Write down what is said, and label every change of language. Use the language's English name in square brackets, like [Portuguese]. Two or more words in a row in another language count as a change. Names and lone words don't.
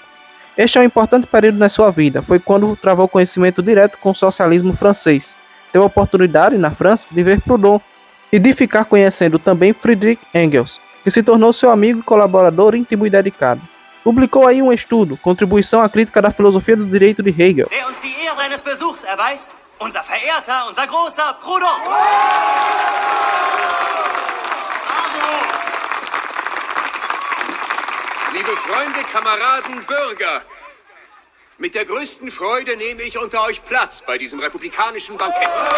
[Portuguese] Este é um importante período na sua vida, foi quando travou conhecimento direto com o socialismo francês. Teve a oportunidade, na França, de ver Proudhon e de ficar conhecendo também Friedrich Engels, que se tornou seu amigo e colaborador íntimo e dedicado. Publicou aí um estudo, Contribuição à Crítica da Filosofia do Direito de Hegel. [German] Der uns die Ehre eines Besuchs erweist, unser verehrter, unser großer Proudhon. Liebe Freunde, Kameraden, Bürger, mit der größten Freude nehme ich unter euch Platz bei diesem republikanischen Bankett.